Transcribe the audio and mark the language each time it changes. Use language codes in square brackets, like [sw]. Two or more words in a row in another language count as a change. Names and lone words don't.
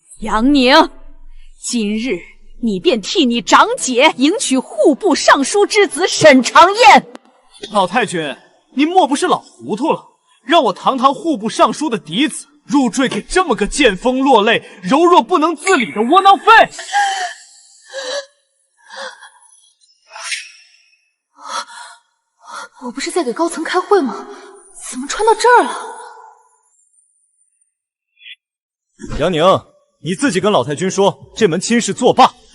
[zh] 楊寧，今日你便替你长姐迎娶户部尚書之子沈长燕。老太君，您莫不是老糊涂了？让我堂堂户部尚書的嫡子入赘给这麼個見風落淚、柔弱不能自理的窩囊廢？我不是在給高層開會嗎？怎麼穿到這兒了？楊寧，你自己跟老太君說，這門親事作罷。